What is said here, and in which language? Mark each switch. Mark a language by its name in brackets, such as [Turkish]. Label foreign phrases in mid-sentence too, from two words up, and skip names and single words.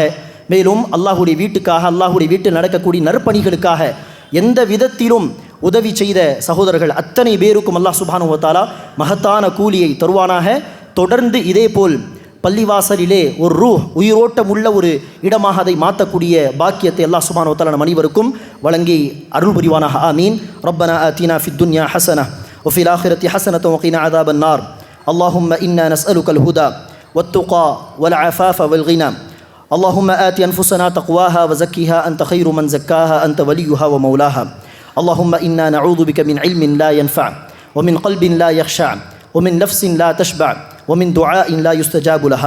[Tamil] மேலும் அல்லாஹுடைய வீட்டுக்காக, அல்லாஹுடைய வீட்டில் நடக்கக்கூடிய நற்பணிகளுக்காக எந்த விதத்திலும் உதவி செய்த சகோதரர்கள் அத்தனை பேருக்கும் அல்லாஹ் [Arabic] سبحانه وتعالى [Tamil] மகத்தான கூலியை தருவானாக. தொடர்ந்து இதேபோல் பள்ளிவாசலிலே ஒரு உயிரோட்டம் உள்ள ஒரு இடமாக அதை மாற்றக்கூடிய பாக்கியத்தை அல்லாஹ் [Arabic] سبحانه وتعالى [Tamil] நம் அனைவருக்கும் வழங்கி அருள் புரிவானாக. [Arabic] آمين. ربنا آتنا في الدنيا حسنة وفي الآخرة حسنة وقنا عذاب النار. اللهم إنا نسألك الهدى والتقى والعفاف والغنى. اللهم آت أنفسنا تقواها وزكها أنت خير من زكاها أنت وليها ومولاها. اللهم إنا نعوذ بك من علم لا ينفع ومن قلب لا يخشع ومن نفس لا تشبع ومن دعاء لا يستجاب لها.